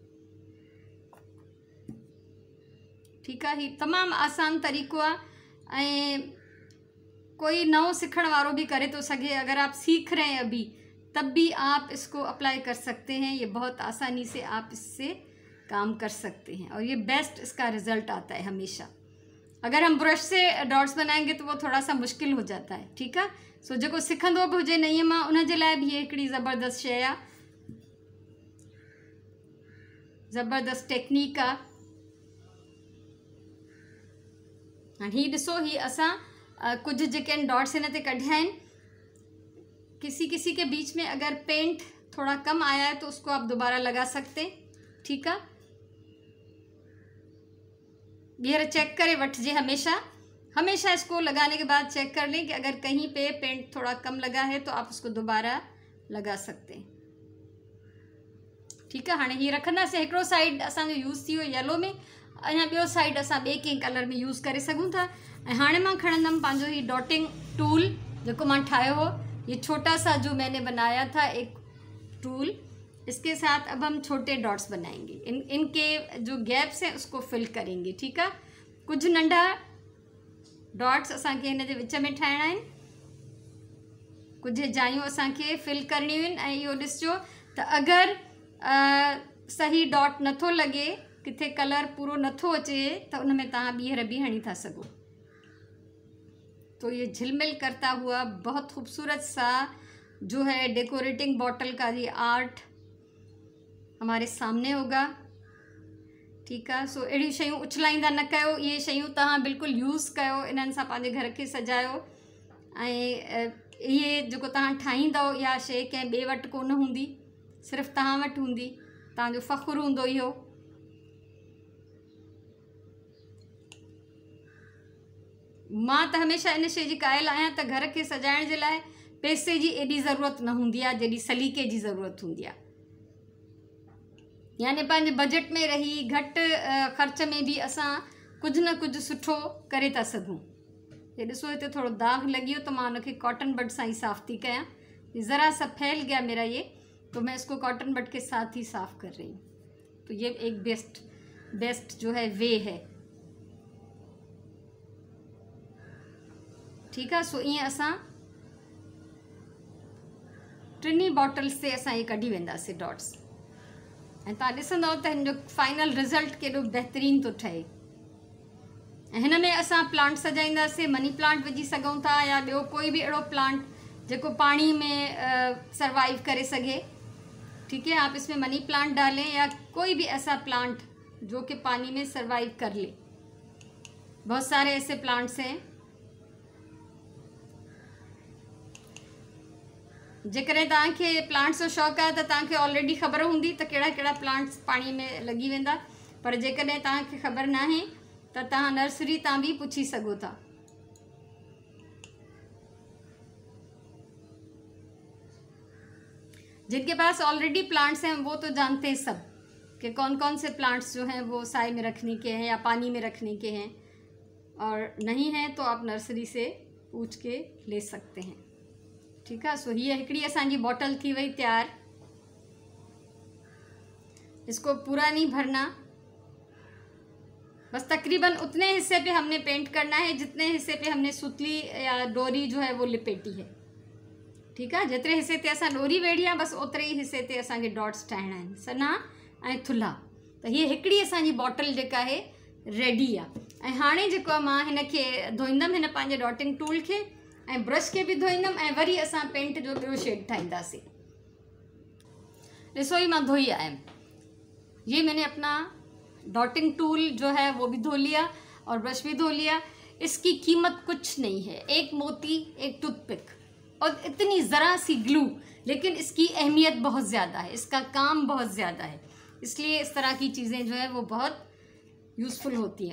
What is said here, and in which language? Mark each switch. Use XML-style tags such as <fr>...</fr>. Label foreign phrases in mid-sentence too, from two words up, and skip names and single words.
<hi>ठीक है,</hi> <sd>ही तमाम आसान तरीक़ो आहे, कोई नओ सीखण वारो भी करे तो सके।</sd> <hi>अगर आप सीख रहे हैं अभी, तब भी आप इसको अप्लाई कर सकते हैं। ये बहुत आसानी से आप इससे काम कर सकते हैं और ये बेस्ट इसका रिज़ल्ट आता है हमेशा। अगर हम ब्रश से डॉट्स बनाएंगे तो वो थोड़ा सा मुश्किल हो जाता है। ठीक है,</hi> <sd>सो जो सिखंदो भी हुजे नहीं मां, उन जे लाइ भी ये हिकिड़ी ज़बरदस्त शइ आहे, ज़बरदस्त टेक्निक आहे। हाणे ही ॾिसो, ही असां कुछ जेके डॉट्स हिन ते कढिया आहिनि।</sd> <hi>किसी के बीच में अगर पेंट थोड़ा कम आया है तो उसको आप दोबारा लगा सकते हैं। ठीक है,</hi> <sd>ॿीहर चेक करे वठिजे।</sd> <hi>हमेशा इसको लगाने के बाद चेक कर लें कि अगर कहीं पे पेंट थोड़ा कम लगा है तो आप उसको दोबारा लगा सकते हैं। ठीक है,</hi> <sd>हाणे ही रखंदासीं। हिकिड़ो साइड असांजो यूज़ थी वियो येलो में, अञा ॿियो साइड असां ॿिए कंहिं कलर में यूज़ करे सघूं था। ऐं हाणे मां खणंदमि पंहिंजो ही डॉटिंग टूल जेको मां ठाहियो हो।</sd> <hi>ये छोटा सा जो मैंने बनाया था एक टूल, इसके साथ अब हम छोटे डॉट्स बनाएंगे। इनके जो गैप्स हैं उसको फिल करेंगे। ठीक है,</hi> <sd>कुछ नंढा डॉट्स असांखे हिन जे विच में ठाहिणा आहिनि, कुछ जायूं असांखे फिल करणियूं आहिनि। ऐं इहो ॾिसिजो त अगरि सही डॉट नथो लगे, किथे कलर पूरो नथो अचे, तो उनमें तव्हां ॿीहर भी हणी था सघो।</sd> <hi>तो ये झिलमिल करता हुआ बहुत खूबसूरत सा जो है डेकोरेटिंग बॉटल का ये आर्ट हमारे सामने होगा। ठीक है,</hi> <sd>सो अड़ी शयूं उछलाईंदा न कयो, ये शयूं तव्हां बिल्कुल यूज़ कयो, इन्हनि सां पंहिंजे घर के सजायो। ऐं ये जेको तव्हां ठाहींदव इहा शइ कंहिं ॿिए वटि कोन हूंदी, सिर्फ़ु तव्हां वटि हूंदी, तव्हांजो फ़ख़्रु हूंदो इहो। मां त हमेशह इन शइ जी क़ाइल आहियां त घर के सजाइण जे लाइ पैसे जी एॾी ज़रूरत न हूंदी आहे जेॾी सलीके जी ज़रूरत हूंदी आहे। यानी पंहिंजे बजट में रही घटि ख़र्च में भी असां कुछ न कुछ सुठो करे था सघूं। ये ॾिसो हिते थोड़ो दाग लगी वियो, तो मां उनखे कॉटन बड सां ही साफ़ थी कयां।</sd> <hi>ज़रा सा फैल गया मेरा ये, तो मैं इसको कॉटन बड के साथ ही साफ़ कर रही हूँ। तो ये एक बेस्ट जो है वे है। ठीक है,</hi> <sd>सो ईअं असां टिनी बॉटल्स से असां ये कढी वेंदासीं डॉट्स। ऐं तव्हां ॾिसंदव त हिन जो फाइनल रिज़ल्ट केॾो बहितरीन थो ठहे। ऐं हिन में असां प्लांट सजाईंदासीं, मनी प्लांट विझी सघूं था, या ॿियो कोई भी अहिड़ो प्लांट जेको पानी में सर्वाइव करे सके।</sd> <hi>ठीक है, आप इसमें मनी प्लांट डालें या कोई भी ऐसा प्लांट जो कि पानी में सर्वाइव कर ले। बहुत सारे ऐसे प्लांट्स हैं</hi> <sd>जेकॾहिं तव्हांखे प्लांट्स जो शौक़ु आहे त तव्हांखे ऑलरेडी ख़बर हूंदी त कहिड़ा कहिड़ा प्लांट्स पाणीअ में लॻी वेंदा, पर जेकॾहिं तव्हांखे ख़बर न आहे त तव्हां नर्सरी तां बि पुछी सघो था।</sd> <hi>जिनके पास ऑलरेडी प्लांट्स हैं वो तो जानते हैं सब कि कौन कौन से प्लांट्स जो हैं वो साए में रखने के हैं या पानी में रखने के हैं, और नहीं हैं तो आप नर्सरी से पूछ के ले सकते हैं। ठीक है।</hi> <sd>सो ये हिकड़ी असांजी बॉटल थी वही तैयार।</sd> <hi>इसको पूरा नहीं भरना, बस तकरीबन उतने हिस्से पे हमने पेंट करना है जितने हिस्से पे हमने सुतली या डोरी जो है वो लिपेटी है। ठीक है।</hi> <sd>जेतिरे हिस्से ते असां डोरी वेड़ी आहे बस ओतिरे ई हिस्से ते असांखे डॉट्स ठाहिणा आहिनि, सन्हा ऐं थुल्हा। त हीअ हिकिड़ी असांजी बॉटल जेका आहे रेडी आहे। ऐं हाणे जेको आहे मां हिनखे धोईंदमि, हिन पंहिंजे डॉटिंग टूल खे ऐं ब्रश खे बि धोईंदमि ऐं वरी असां पेंट जो ॿियो शेड ठाहींदासीं। ॾिसो ही मां धोई आयमि।</sd> <hi>ये मैंने अपना डॉटिंग टूल जो है वो भी धो लिया और ब्रश भी धो लिया। इसकी कीमत कुछ नहीं है, एक मोती, एक टूथपिक और इतनी ज़रा सी ग्लू, लेकिन इसकी अहमियत बहुत ज़्यादा है, इसका काम बहुत ज़्यादा है, इसलिए इस तरह की चीज़ें जो है वो बहुत यूज़फुल होती हैं।</hi>